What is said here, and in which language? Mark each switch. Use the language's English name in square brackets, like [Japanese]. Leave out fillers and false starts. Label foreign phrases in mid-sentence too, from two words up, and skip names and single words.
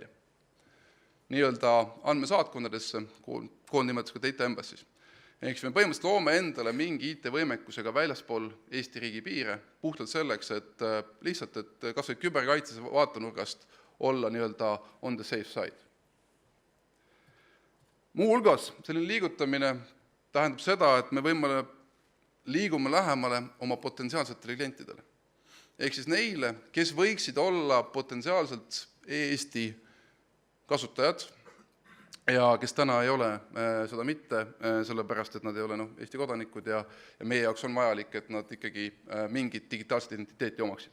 [Estonian] Nii-öelda andmesaatkondadesse, koondnimetusega [English] Data Embassis. [Estonian] Ehk me põhimõtteliselt loome endale mingi IT-võimekusega väljaspool Eesti riigi piire, puhtalt selleks, et lihtsalt, et kas või küberkaitses vaatenurgast olla nii-öelda [English] on the safe side. [Estonian] Muu hulgas selline liigutamine tähendab seda, et me liigume lähemale oma potentsiaalsetele klientidele. Ehk siis neile, kes võiksid olla potentsiaalselt Eesti kasutajad ja kes täna ei ole seda mitte, sellepärast, et nad ei ole Eesti kodanikud ja meie jaoks on vajalik, et nad ikkagi mingit digitaalset identiteeti omaksid.